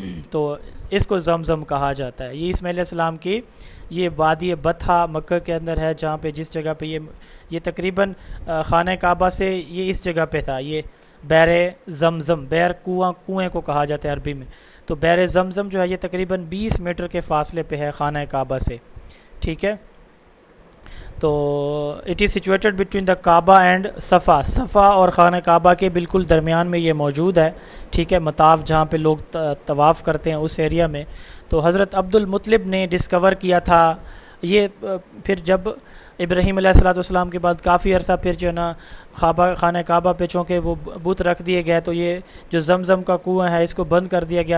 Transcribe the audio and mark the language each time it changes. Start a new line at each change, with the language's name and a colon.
Urdu: تو اس کو زمزم کہا جاتا ہے. یہ اسماعیل علیہ السلام کی یہ وادی بطحا مکہ کے اندر ہے، جہاں پہ جس جگہ پہ یہ تقریباً خانہ کعبہ سے یہ اس جگہ پہ تھا. یہ بیر زمزم، بیر کنویں کو کہا جاتا ہے عربی میں. تو بیر زمزم جو ہے یہ تقریباً 20 میٹر کے فاصلے پہ ہے خانہ کعبہ سے. ٹھیک ہے.
English: تو it is situated between the Kaaba and Safa.
Urdu: صفا اور خانہ کعبہ کے بالکل درمیان میں یہ موجود ہے. ٹھیک ہے. مطاف جہاں پہ لوگ طواف کرتے ہیں اس ایریا میں. تو حضرت عبد المطلب نے ڈسکور کیا تھا یہ. پھر جب ابراہیم علیہ السلام کے بعد کافی عرصہ پھر جو ہے نا خانہ کعبہ پہ چونکہ وہ بت رکھ دیے گئے تو یہ جو زمزم کا کنواں ہے اس کو بند کر دیا گیا.